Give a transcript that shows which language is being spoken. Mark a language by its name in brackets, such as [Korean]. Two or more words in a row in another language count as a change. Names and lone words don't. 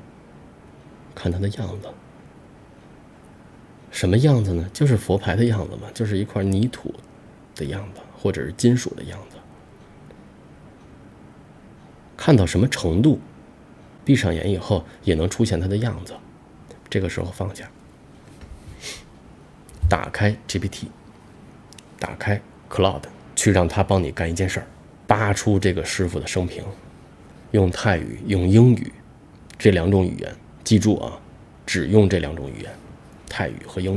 [Chinese] 看它的樣子。什麼樣子呢？就是佛牌的樣子嘛，就是一塊泥土的樣子，或者是金屬的樣子。看到什麼程度，閉上眼以後也能出現它的樣子。這個時候放下，打開 GPT， 打開 Cloud， 去讓它幫你幹一件事兒，扒出這個師傅的生平，用泰語、用英語這兩種語言，記住啊，只用這兩種語言，泰語和英語。